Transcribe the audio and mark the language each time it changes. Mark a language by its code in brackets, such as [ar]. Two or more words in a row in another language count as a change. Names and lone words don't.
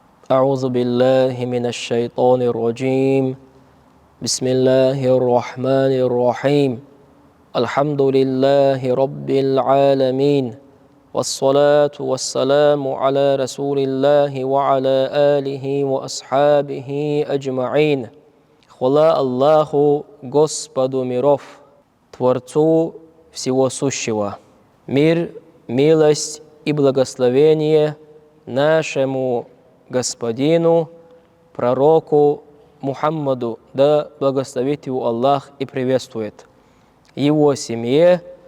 [ar] أعوذ بالله من الشيطان الرجيم بسم الله الرحمن الرحيم الحمد لله رب العالمين والصلاة والسلام على رسول الله وعلى آله وأصحابه أجمعين. [ru] Хвала Аллаху, Господу миров, Творцу всего сущего. Мир, милость и благословение нашему Господину, пророку Мухаммаду, да благословит его Аллах и приветствует, его семье,